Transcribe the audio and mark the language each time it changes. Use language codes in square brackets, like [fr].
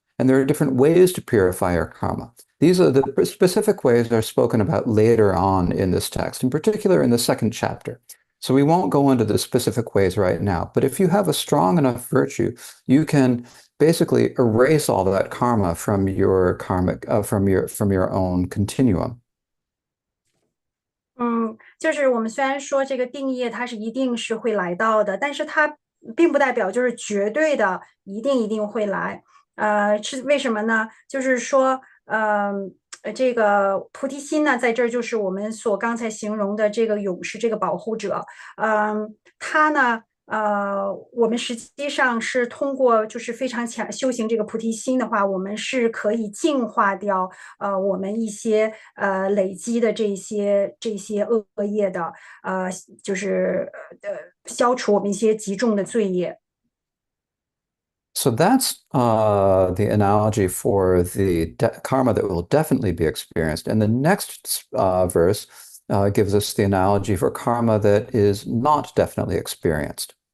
[en] And there are different ways to purify our karma. These are the specific ways that are spoken about later on in this text, in particular in the second chapter. So we won't go into the specific ways right now, but if you have a strong enough virtue, you can basically erase all that karma from your karmic from your own continuum. [zh] 就是我们虽然说这个定业它是一定是会来到的，但是它并不代表就是绝对的一定会来。是为什么呢？就是说，这个菩提心呢，在这儿就是我们所刚才形容的这个勇士，这个保护者。他呢，我们实际上是通过就是非常强修行这个菩提心的话，我们是可以净化掉我们一些累积的这些恶业的，就是消除我们一些极重的罪业。 [en] So that's the analogy for the karma that will definitely be experienced. And the next verse gives us the analogy for karma that is not definitely experienced.